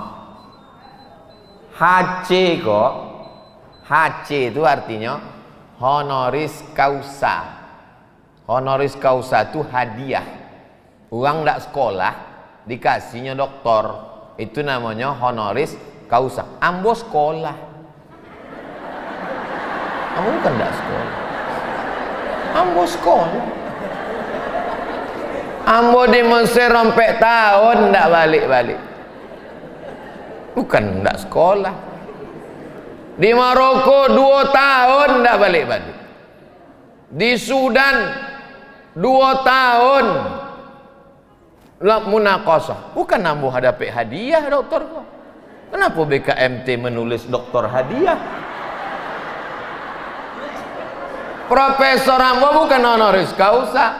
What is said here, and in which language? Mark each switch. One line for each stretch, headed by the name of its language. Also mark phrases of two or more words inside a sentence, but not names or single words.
Indonesian: HC kok. HC itu artinya
Latin: honoris causa. Honoris causa
Indonesian: itu hadiah. Uang ndak sekolah dikasihnya doktor, itu namanya
Latin: honoris causa.
Minangkabau: Ambo sekolah. Ambo bukan ndak sekolah. Ambo sekolah. Ambo di Mesir sampai tahun ndak balik-balik. Bukan ndak sekolah. Di Maroko 2 tahun ndak balik-balik. Di Sudan 2 tahun munaqashah. Bukan ambo hadapi hadiah dokter kok.
Indonesian: Kenapa BKMT menulis dokter hadiah?
Minangkabau: Profesor ambo bukan
Latin: honoris causa.